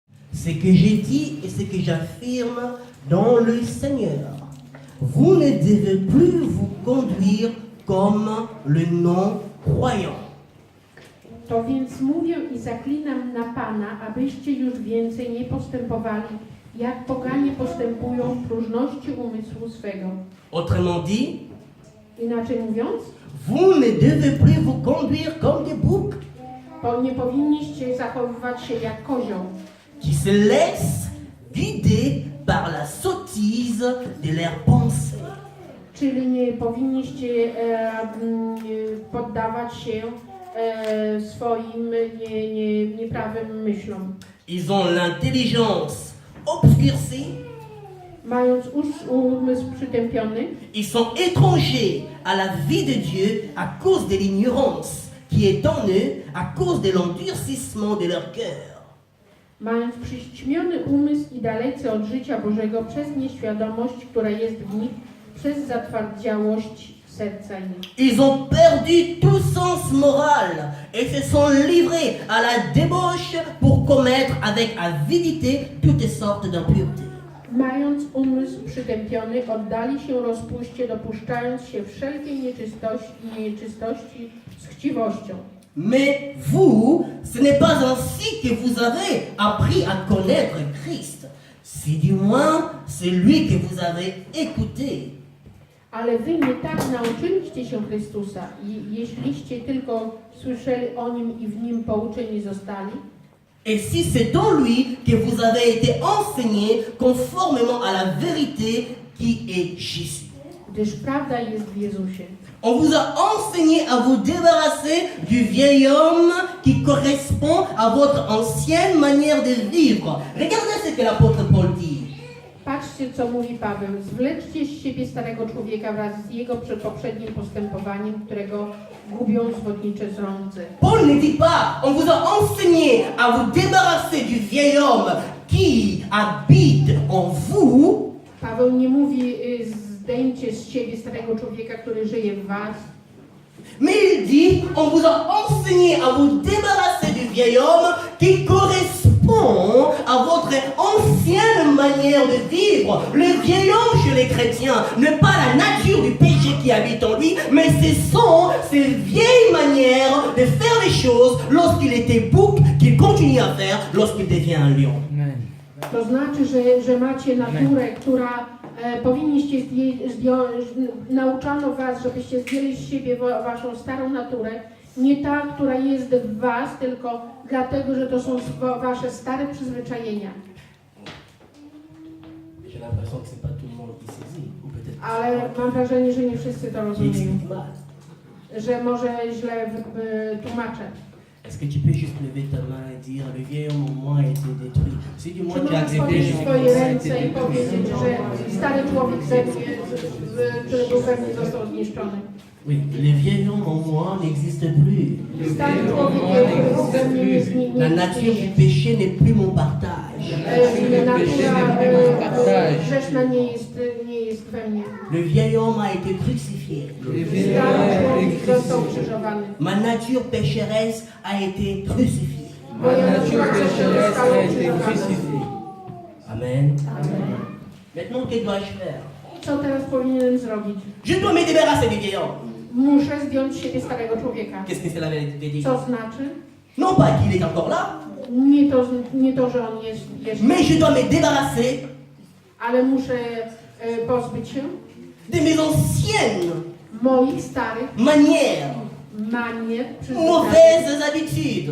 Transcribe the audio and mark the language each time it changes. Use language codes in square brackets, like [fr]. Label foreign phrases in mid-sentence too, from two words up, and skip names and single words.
[fr] Ce que j'ai dit et ce que j'affirme dans le Seigneur. Vous ne devez plus vous conduire comme le non-croyant. [pl] To więc mówię i zaklinam na Pana, abyście już więcej nie postępowali, jak poganie postępują w próżności umysłu swego. [fr] Autrement dit, [pl] Inaczej mówiąc, [fr] vous ne devez plus vous conduire comme des boucs [pl] nie powinniście zachowywać się jak kozioł, [fr] qui se laissent guider par la sottise de leurs pensées. [pl] czyli nie powinniście poddawać się swoim nieprawym myślom. [fr] Ils ont l'intelligence obscurcie, [pl] Mając umysł przytępiony, [fr] ils sont étrangers à la vie de Dieu à cause de l'ignorance qui est en eux, à cause de l'endurcissement de leur cœur. [pl] mając przyćmiony umysł i dalecy od życia Bożego przez nieświadomość, która jest w nich, przez zatwardziałość serca ich. [fr] Ils ont perdu tout sens moral et se sont livrés à la débauche pour commettre avec avidité toutes sortes d'impuretés. [pl] Mając umysł przytępiony, oddali się rozpuście, dopuszczając się wszelkiej nieczystości z chciwością. [fr] Mais vous, ce n'est pas ainsi que vous avez appris à connaître Christ. Si du moins celui que vous avez écouté. [pl] Ale wy nie tak nauczyliście się Chrystusa, jeśliście tylko słyszeli o Nim i w Nim pouczeni zostali. [fr] Et si c'est en lui que vous avez été enseigné conformément à la vérité qui est Jésus. [pl] Gdyż prawda jest w Jezusie. [fr] On vous a enseigné à vous débarrasser du vieil homme qui correspond à votre ancienne manière de vivre. Regardez ce que l'apôtre Paul dit. [pl] Patrzcie, co mówi Paweł. Zwleczcie z siebie starego człowieka wraz z jego poprzednim postępowaniem, którego gubią zwodnicze rące. [fr] Paul ne dit pas, on vous a enseigné à vous débarrasser du vieil homme qui habite en vous. [pl] Paweł nie mówi, zdejmcie z siebie starego człowieka, który żyje w was. [fr] Mais il dit, on vous a enseigné à vous débarrasser du vieil homme qui correspond à votre ancienne manière de vivre. Le vieil homme chez les chrétiens n'est pas la nature du péché qui habite en lui, mais ce sont ces vieilles manières de faire les choses lorsqu'il était bouc qu'il continue à faire lorsqu'il devient un lion. [pl] To znaczy, że macie naturę, która powinniście nauczano was, żebyście zdjęli z siebie waszą starą naturę, nie ta, która jest w was, tylko dlatego, że to są wasze stare przyzwyczajenia. Ale mam wrażenie, że nie wszyscy to rozumieją, że może źle tłumaczę. [fr] Est-ce que tu peux juste lever ta main et dire le vieil homme en moi a été détruit? C'est du moins [pl] Czy [fr] tu as [pl] możesz [fr] accepté [pl] podnieść [fr] Jésus. [pl] swoje ręce i powiedzieć, że stary człowiek ze mnie, który był we mnie, został zniszczony? [fr] Oui, le vieil homme en moi n'existe plus. [pl] Stary człowiek, który był we mnie, nie [fr] La nature du péché n'est plus mon partage. [pl] Natura grzeszna nie jest we mnie. [fr] Le vieil homme a été crucifié. [pl] Stary człowiek został krzyżowany. [fr] Ma nature pécheresse a été crucifiée. [pl] Moja natura grzeszna została krzyżowana. [fr] Amen. Maintenant, que dois-je faire? [pl] Co teraz powinienem zrobić? [fr] Je dois me débarrasser du vieil homme. [pl] Muszę zdjąć z siebie starego człowieka. [fr] Qu'est-ce que cela veut dire? [pl] Co znaczy? [fr] Non pas qu'il est encore là, [pl] Nie to, że on jest jeszcze, [fr] mais je dois me débarrasser [pl] ale muszę pozbyć się [fr] de mes anciennes [pl] moich starych [fr] manières, [pl] manier, [fr] mauvaises habitudes,